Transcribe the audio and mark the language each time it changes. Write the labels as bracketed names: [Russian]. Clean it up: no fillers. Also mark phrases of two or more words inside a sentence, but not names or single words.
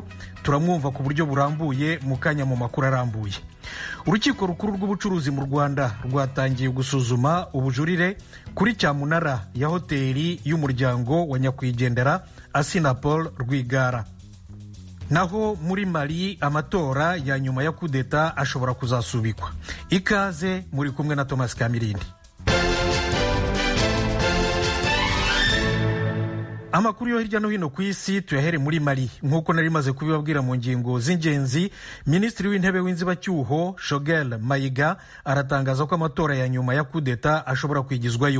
[Kinyarwanda] Turamwumva ku buryo burambuye mu kanya mu makuru arambuye. Urukiko rukuru rw'ubucuruzi mu Rwanda rwatangiye gusuzuma ubujurire kuri cyamunara ya hoteli y'umuryango wa nyakwigendera Paul Rwigara. Naho muri Mali amatora ya nyuma ya kudeta ashobora kuzasubikwa. Ikaze muri kumwe na Thomas Kamirindi. Amakuru yo hirya no hino ku isi tuyahere muri Mali. Nk'uko nari maze kubibabwira mu ngingo z'ingenzi, Minisitiri w'intebe w'inzibacyuho Shogel Mayiga aratangaza ko amatora ya nyuma ya kudeta ashobora kwigizwayo.